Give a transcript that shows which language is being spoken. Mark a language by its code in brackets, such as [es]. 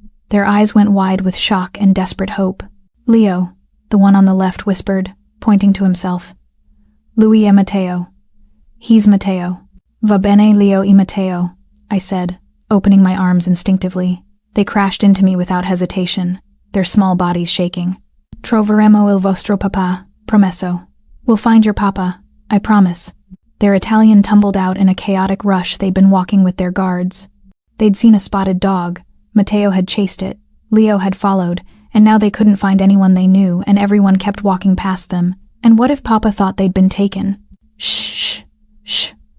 [en] Their eyes went wide with shock and desperate hope. "Leo," the one on the left whispered, pointing to himself. [it] "Lui e Matteo." [en] "He's Matteo." [it] "Va bene Leo e Matteo," [en] I said, opening my arms instinctively. They crashed into me without hesitation, their small bodies shaking. [it] "Troveremo il vostro papà, promesso." [en] "We'll find your papa, I promise." Their Italian tumbled out in a chaotic rush. They'd been walking with their guards. They'd seen a spotted dog. Matteo had chased it. Leo had followed, and now they couldn't find anyone they knew, and everyone kept walking past them. And what if Papa thought they'd been taken? "Shh, shh.